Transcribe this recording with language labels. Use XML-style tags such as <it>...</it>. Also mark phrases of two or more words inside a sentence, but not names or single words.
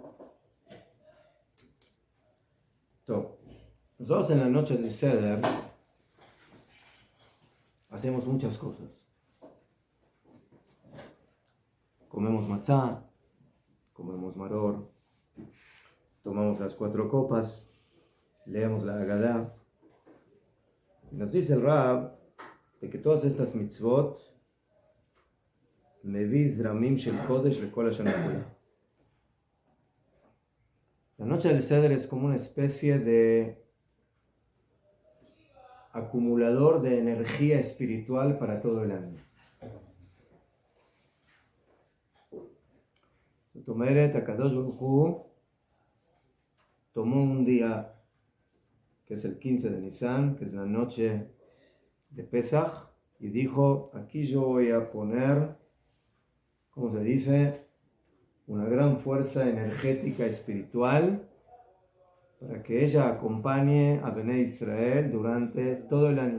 <es>Nosotros en la noche del Seder hacemos muchas cosas. Comemos matzá, comemos maror, tomamos las 4 copas, leemos la Agadá. Y nos dice el Rab de que todas estas</es> <he>מצוות מביז רמים של קודש לכל השנה כולה.</he> <es>La noche del Seder es como una especie de acumulador de energía espiritual para todo el año.</es> <he>זאת אומרת, הקדוש ברוך הוא</he> <es>tomó un día que es el 15 de Nisan, que es la noche de Pesach, y dijo, aquí yo voy a poner, ¿cómo se dice?, una gran fuerza energética espiritual para que ella acompañe a Bnei Israel durante todo el año.</es>